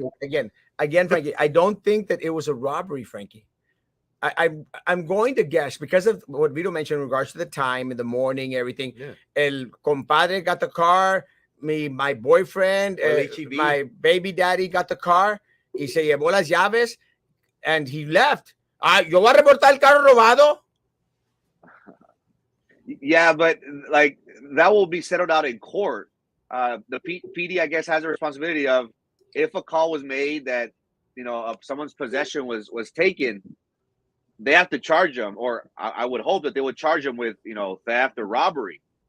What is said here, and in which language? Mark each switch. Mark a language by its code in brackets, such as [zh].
[en] Frankie, again, Frankie. I don't think that it was a robbery, Frankie. I'm going to guess because of what Vito mentioned in regards to the time in the morning, everything. Yeah. [es] El compadre [en] got the car. My boyfriend, my baby daddy got the car. [es] Y se llevó las llaves, [en] and he left. [es] Yo voy a reportar el carro robado. [en] Yeah, but like that will be settled out in court. The PD, I guess, has a responsibility of if a call was made that of someone's possession was taken, they have to charge them, or I would hope that they would charge them with theft or robbery.